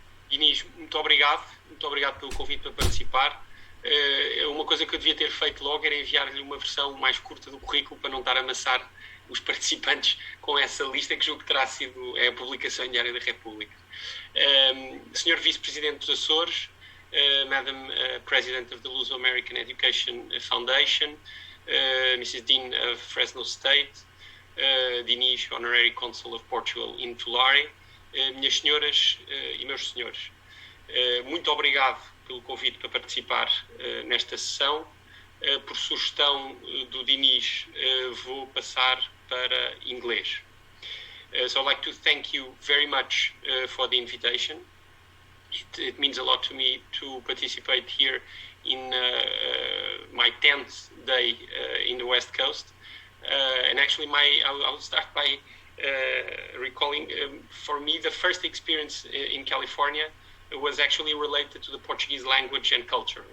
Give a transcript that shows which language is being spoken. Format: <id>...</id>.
<pt>Inês, muito obrigado pelo convite para participar. Uma coisa que eu devia ter feito logo era enviar-lhe uma versão mais curta do currículo para não estar a amassar os participantes com essa lista que julgo que terá sido a publicação em Diário da República. Sr. Vice-Presidente dos Açores,</pt> <en>Madam President of the Luzo American Education Foundation, Mrs. Dean of Fresno State, Dinis, Honorary Consul of Portugal in Tulare.</en> <pt>Minhas senhoras e meus senhores, muito obrigado pelo convite para participar nesta sessão. Por sugestão do Dinis, vou passar para inglês.</pt> <en>So I'd like to thank you very much for the invitation. It means a lot to me to participate here in my 10th day in the West Coast. And actually, I'll start by recalling, for me, the first experience in California was actually related to the Portuguese language and culture.</en>